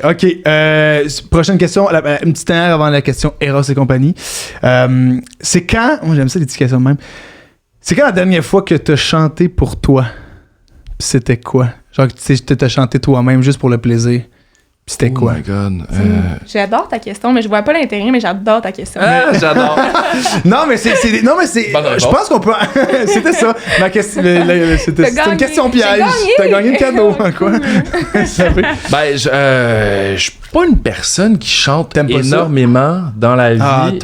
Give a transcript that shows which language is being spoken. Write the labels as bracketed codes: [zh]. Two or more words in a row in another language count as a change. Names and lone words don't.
[fr] OK. Prochaine question. Une petite dernière avant la question Eros et compagnie. C'est quand... Moi, j'aime ça, les petites questions de même. C'est quand la dernière fois que t'as chanté pour toi? Puis c'était quoi? Genre que t'as chanté toi-même juste pour le plaisir. Puis c'était quoi? [en] Oh my God. [fr] J'adore ta question, mais je vois pas l'intérêt, mais j'adore ta question. J'adore. Non, mais c'est... Je pense qu'on peut... C'était ça. Ma question... C'était une question piège. T'as gagné le cadeau. Quoi? Ben, je suis pas une personne qui chante énormément dans la vie.